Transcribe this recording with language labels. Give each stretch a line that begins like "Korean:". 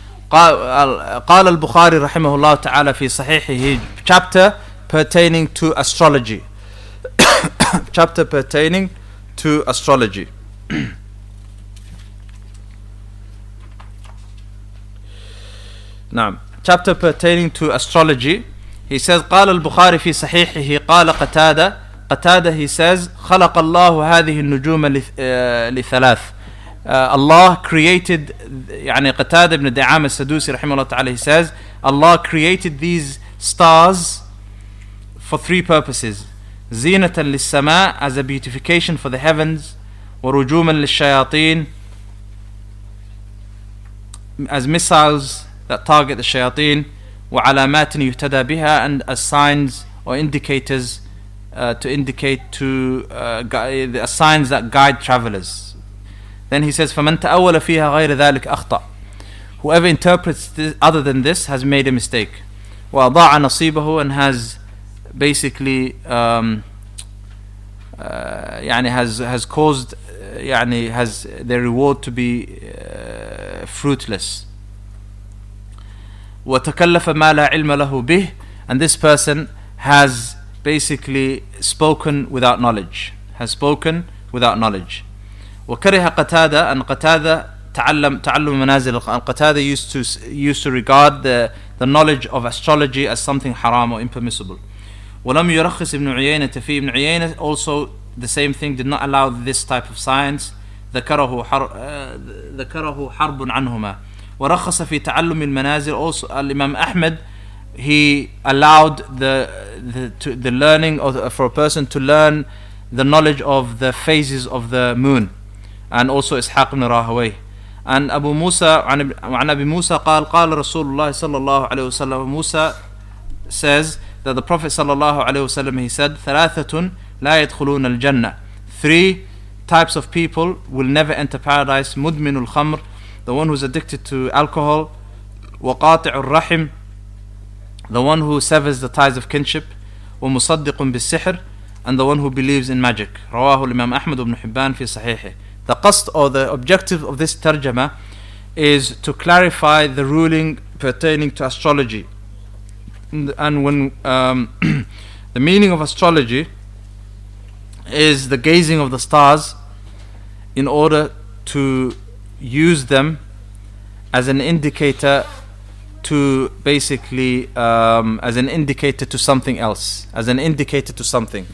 Arabic: قال البخاري رحمه الله تعالى في صحيحه,
English: chapter pertaining to astrology. Chapter pertaining to astrology.
Arabic: نعم.
English: Chapter pertaining to astrology. He says
Arabic: قال البخاري في صحيحه قال قتادة
English: he says
Arabic: خلق الله هذه النجوم لثلاث.
English: Allah created, Qatada ibn Da'am as-Sadusi rahimahullah ta'ala, he says Allah created these stars for three purposes.
Arabic: Zinatan lis-sama,
English: as a beautification for the heavens,
Arabic: wa rujuman lish-shayateen,
English: as missiles that target the shayateen,
Arabic: wa alamatin yuhtada biha,
English: and as signs or indicators to indicate to signs that guide travelers. Then he says
Arabic: فَمَنْ تَأَوَّلَ فِيهَا غَيْرَ ذَلِكَ أَخْطَأ.
English: Whoever interprets this other than this has made a mistake.
Arabic: وَأَضَاعَ نَصِيبَهُ,
English: and has basically has caused has their reward to be fruitless.
Arabic: وَتَكَلَّفَ مَا لَا عِلْمَ لَهُ بِهِ,
English: and this person has basically spoken without knowledge.
Arabic: وكره قتادة, and قتادة تعلم منازل.
English: قتادة used to regard the knowledge of astrology as something haram or impermissible.
Arabic: ولم يرخص ابن عيينة فيه.
English: Ibn Uyayna also the same thing, did not allow this type of science.
Arabic: ذكره حرب عنهما. ورخص في تعلم المنازل.
English: Also Imam Ahmad, he allowed the learning for a person to learn the knowledge of the phases of the moon. And also Ishaq ibn Rahawayh. And Abu Musa,
Arabic: عن أبي موسى قال رسول الله صلى الله عليه وسلم.
English: Musa says that the Prophet
Arabic: صلى الله عليه وسلم,
English: he said
Arabic: ثلاثة لا يدخلون الجنة.
English: 3 types of people will never enter paradise.
Arabic: مدمن الخمر,
English: the one who's addicted to alcohol.
Arabic: وقاطع الرحم,
English: the one who severs the ties of kinship.
Arabic: ومصدق بالسحر,
English: and the one who believes in magic.
Arabic: رواه الإمام أحمد بن حبان في صحيحه.
English: The qasd or the objective of this tarjama is to clarify the ruling pertaining to astrology. And when the meaning of astrology is the gazing of the stars in order to use them as an indicator to basically as an indicator to something else, as an indicator to something.